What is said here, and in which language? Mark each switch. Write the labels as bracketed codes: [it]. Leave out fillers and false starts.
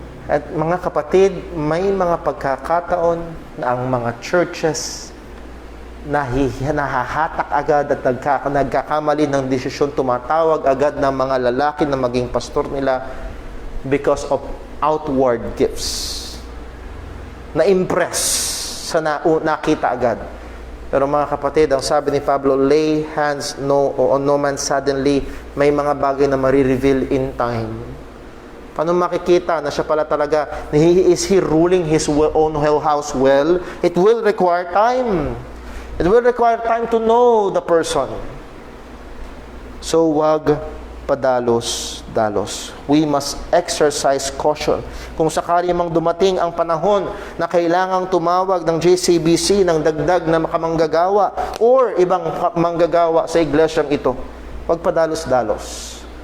[tl] At mga kapatid, may mga pagkakataon na ang mga churches nahahatak agad at nagkakamali ng desisyon, tumatawag agad ng mga lalaki na maging pastor nila [en] because of outward gifts. [tl] Na-impress sa nakita agad. Pero mga kapatid, ang sabi ni Pablo, [en] lay hands on no man suddenly, [tl] may mga bagay na marireveal in time. Paano makikita na siya pala talaga, [en] is he ruling his own house well? It will require time. It will require time to know the person. So, [tl] wag padalos-dalos. [en] We must exercise caution. [tl] Kung sakali mang dumating ang panahon na kailangang tumawag ng JCBC ng dagdag na makamanggagawa or ibang manggagawa sa iglesyang ito, wag padalos-dalos.